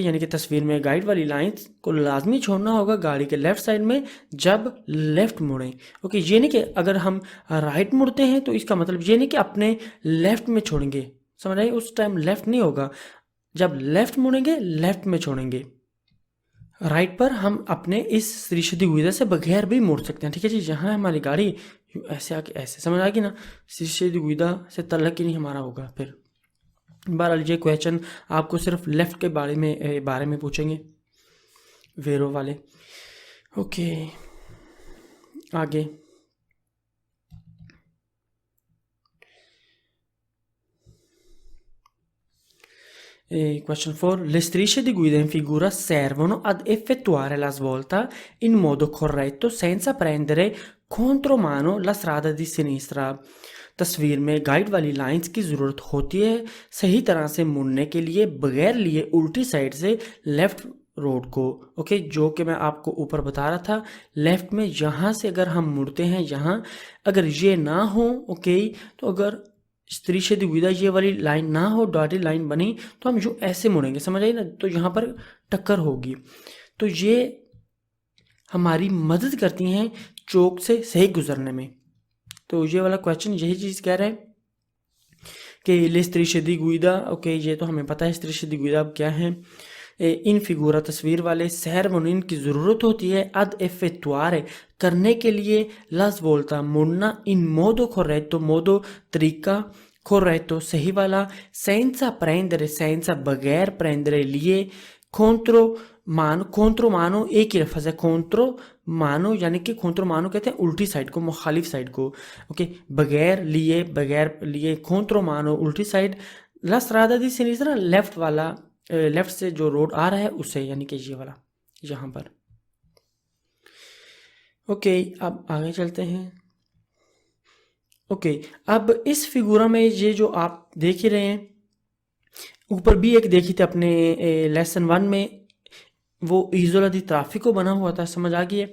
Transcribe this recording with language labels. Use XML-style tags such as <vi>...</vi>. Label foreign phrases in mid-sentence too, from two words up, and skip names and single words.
<hi>यानी कि तस्वीर में गाइड वाली लाइंस को लाजमी छोड़ना होगा गाड़ी के लेफ्ट साइड में जब लेफ्ट मुड़ें, ओके। ये नहीं कि अगर हम राइट मुड़ते हैं तो इसका मतलब ये नहीं कि अपने लेफ्ट में छोड़ेंगे, समझ आए, उस टाइम लेफ्ट नहीं होगा। जब लेफ्ट मुड़ेंगे लेफ्ट में छोड़ेंगे, राइट पर हम अपने इस</hi> <it>strisce di guida</it> <hi>से बगैर भी मुड़ सकते हैं, ठीक है जी। जहाँ हमारी गाड़ी ऐसे आके ऐसे, समझ आ गई ना,</hi> <it>strisce di guida</it> <hi>से तल्लक ही नहीं हमारा होगा। फिर बहरहाल ये क्वेश्चन आपको सिर्फ लेफ्ट के बारे में पूछेंगे, वेरो वाले, ओके। आगे,</hi> <en>question 4,</en> <it>le strisce di guida in figura servono ad effettuare la svolta in modo corretto senza prendere contromano la strada di sinistra,</it> <hi>तस्वीर में गाइड वाली लाइंस की ज़रूरत होती है सही तरह से मुड़ने के लिए बगैर लिए उल्टी साइड से लेफ्ट रोड को, ओके। जो कि मैं आपको ऊपर बता रहा था, लेफ्ट में यहाँ से अगर हम मुड़ते हैं, यहाँ अगर ये ना हो, ओके, तो अगर</hi> <it>strisce di guida</it> <hi>ये वाली लाइन ना हो,</hi> <en>dotted line</en> <hi>बनी, तो हम यूँ ऐसे मुड़ेंगे, समझ आई ना, तो यहाँ पर टक्कर होगी। तो ये हमारी मदद करती हैं चौक से सही गुजरने में। तो ये वाला क्वेश्चन यही चीज़ कह रहा है कि</hi> <it>le strisce di guida,</it> <hi>ओके, ये तो हमें पता है</hi> <it>strisce di guida</it> <hi>अब क्या है।</hi> <it>in figura</it> <hi>तस्वीर वाले servono इनकी ज़रूरत होती है</hi> <it>ad effettuare</it> <hi>करने के लिए,</hi> <it>la svolta मुड़ना, in modo corretto, modo तरीका, corretto</it> <hi>सही वाला,</hi> <it>senza prendere senza</it> <hi>बगैर, prendere लिए,</hi> <it>contro mano</it> <hi>एक ही लफ्ज़ है,</hi> <it>contro mano</it> <hi>यानी कि</hi> <it>contro mano</it> <hi>कहते हैं उल्टी साइड को, मुखालिफ साइड को, ओके। बगैर लिए</hi> <it>contro mano</it> <hi>उल्टी साइड,</hi> <it>la strada di sinistra</it> <hi>लेफ्ट वाला, लेफ्ट से जो रोड आ रहा है उसे, यानी कि ये वाला यहाँ पर, ओके। अब आगे चलते हैं, ओके। अब इस फिगूरा में ये जो आप देख ही रहे हैं, ऊपर भी एक देखी थी अपने लेसन 1 में, वो</hi> <it>isola di traffico</it> <hi>बना हुआ था, समझ आ गई है।</hi>